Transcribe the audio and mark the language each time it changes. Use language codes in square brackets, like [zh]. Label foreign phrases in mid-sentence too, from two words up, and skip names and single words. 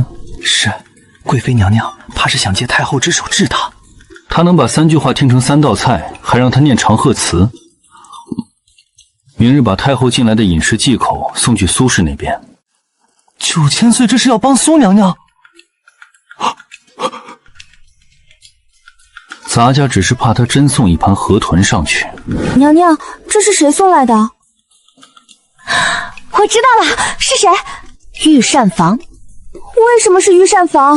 [zh] 是，貴妃娘娘怕是想借太後之手治她。她能把3句話聽成3道菜，還讓她念長賀詞。明日把太后進來的飲食忌口送去蘇氏那邊。 9000歲這是要幫蘇娘娘？怎洒家只是怕他真送一盘河豚上去。娘娘，这是谁送来的？我知道了，是谁？御膳房。为什么是御膳房？